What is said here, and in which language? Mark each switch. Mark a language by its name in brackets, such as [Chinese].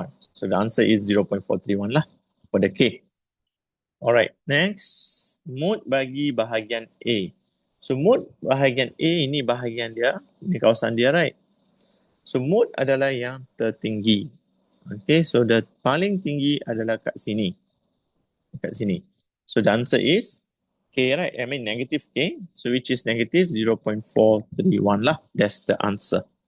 [English] So the answer is 0.431 lah for the K. Alright, next. [Malay] Mood bagi bahagian A. So mood bahagian A ini bahagian dia, ini kawasan dia, right? So mood adalah yang tertinggi. Okay, so the paling tinggi adalah kat sini. Kat sini. [English] So the answer is K, right? I mean negative K. So which is negative 0.431 lah. That's the answer.